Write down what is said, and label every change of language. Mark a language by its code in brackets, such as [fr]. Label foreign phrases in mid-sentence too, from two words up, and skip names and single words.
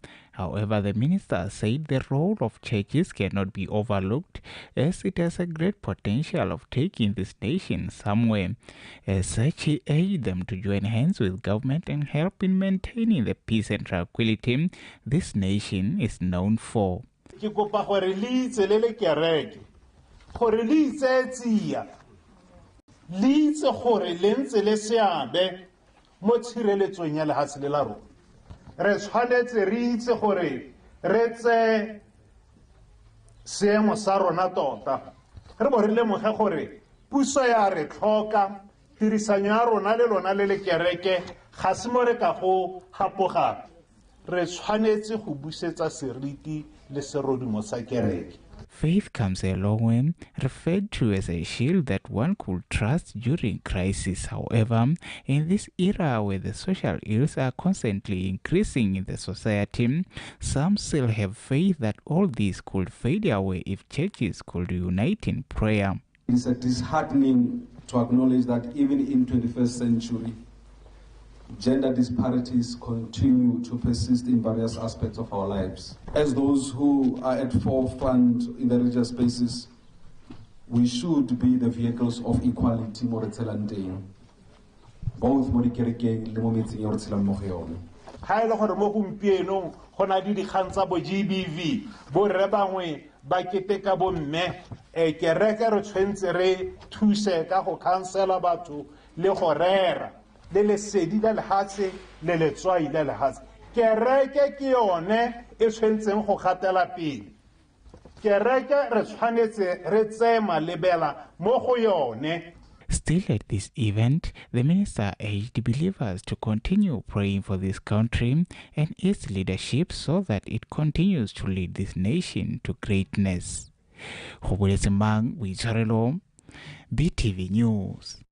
[en] However, the minister said the role of churches cannot be overlooked, as it has a great potential of taking this nation somewhere. As such, he urged them to join hands with government and help in maintaining the peace and tranquility this nation is known for. [tn] Gore le itse tsia le itse gore le ntse le seabe mo tshireletsong ya lehatshe le la rona re tshwanetse re itse gore re tse seemo sa rona tota re bo re lemoge gore puso ya re tlhoka tirisanyo ya rona le lona le le kereke ga se mo re ka go gapoga re tshwanetse go busetsa seriti le serodimo sa kereke. [en] Faith comes a long way, referred to as a shield that one could trust during crisis. However, in this era where the social ills are constantly increasing in the society, some still have faith that all this could fade away if churches could unite in prayer. It's disheartening to acknowledge that even in 21st century, gender disparities continue to persist in various aspects of our lives. As those who are at forefront in the religious spaces, we should be the vehicles of equality [tn] mo re tshelang teng, [en] both [tn] mo dikerekeng le mo metseng ya re tshelang mo go yone. Ga ile gore mo gompienong go na di dikgang tsa bo GBV bo re bangwe ba keteka bomme kereke re tshwentse re thuse ka go khansela batho le go rera le lesedi la lehatshe le letswai la lehatshe kereke ke yone e tshwentseng go gatela pele kereke re tshwanetse re tseye malebela mo go yone. [en] Still at this event, the minister urged believers to continue praying for this country and its leadership so that it continues to lead this nation to greatness. BTV News.